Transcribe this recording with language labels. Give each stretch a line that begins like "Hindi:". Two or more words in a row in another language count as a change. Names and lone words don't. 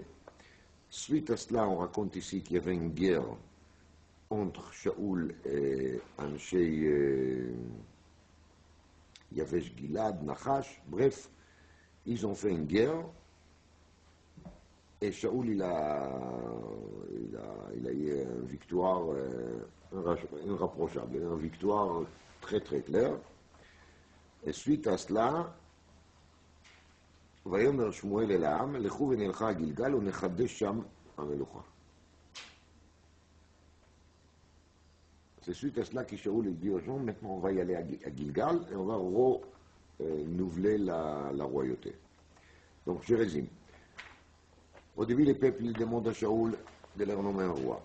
French: Suite à cela, on raconte ici qu'il y avait une guerre entre Shaoul et Anshei Yavesh Gilad, Nachash. Bref, ils ont fait une guerre. Et Shaoul, il a eu une victoire irrapprochable, une victoire très très claire. Et suite à cela,
Hebrew: ויאמר שמואל אל העם, לכו ונלכה גילגל ונחדש שם המלוכה.
French: C'est suite à cela que Shaoul dit aux gens, maintenant on va y aller à Gilgal et on va renouveler la royauté. Donc je résume. Au début, les peuples demandent à Shaoul de leur nommer un roi.